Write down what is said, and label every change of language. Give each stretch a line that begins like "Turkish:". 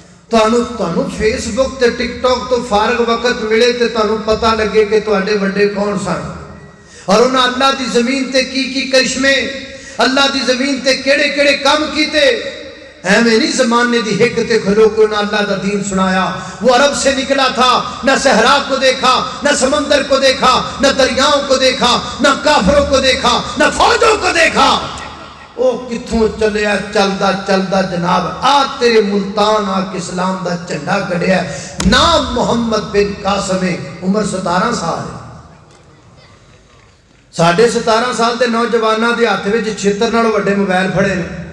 Punjabi: تانوں فیس بک تے ٹک ٹاک تو فارغ وقت ملے تے تانوں پتہ لگے کہ تواڈے بڑے کون سن, اور انہاں اللہ دی زمین تے کی کرشمے, اللہ دی زمین تے کیڑے کیڑے کام کیتے. ایویں نہیں زمانے دی ہک تے کھلو کے انہاں اللہ دا دین سنایا.
Urdu: وہ عرب سے نکلا تھا, نہ صحرا کو دیکھا, نہ سمندر کو دیکھا, نہ دریاؤں کو دیکھا, نہ کافروں کو دیکھا, نہ فوجوں کو دیکھا.
Punjabi: او کتھوں چلیا چلدا چلدا جناب آ تیرے ملتان آ کے اسلام دا جھنڈا گڑیا. نام محمد بن قاسم, عمر 17 سال. 17.5 سال دے نوجواناں دے ہاتھ وچ چھتر نالوں وڈے موبائل پھڑے نے.